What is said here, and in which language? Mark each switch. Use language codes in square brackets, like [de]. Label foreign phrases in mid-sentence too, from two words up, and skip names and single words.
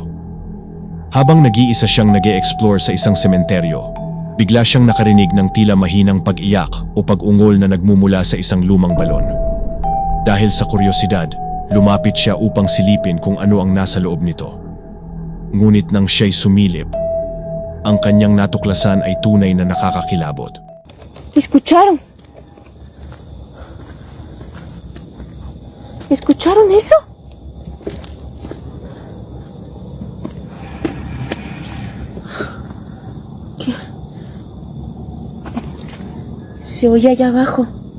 [tl] Habang nag-iisa siyang nag-e-explore sa isang sementeryo, bigla siyang nakarinig ng tila mahinang pag-iyak o pag-ungol na nagmumula sa isang lumang balon. Dahil sa kuryosidad, lumapit siya upang silipin kung ano ang nasa loob nito. Ngunit nang siya'y sumilip, ang kanyang natuklasan ay tunay na nakakakilabot. [es] ¿Escucharon? ¿Escucharon eso? ¿Qué? Se oye allá abajo.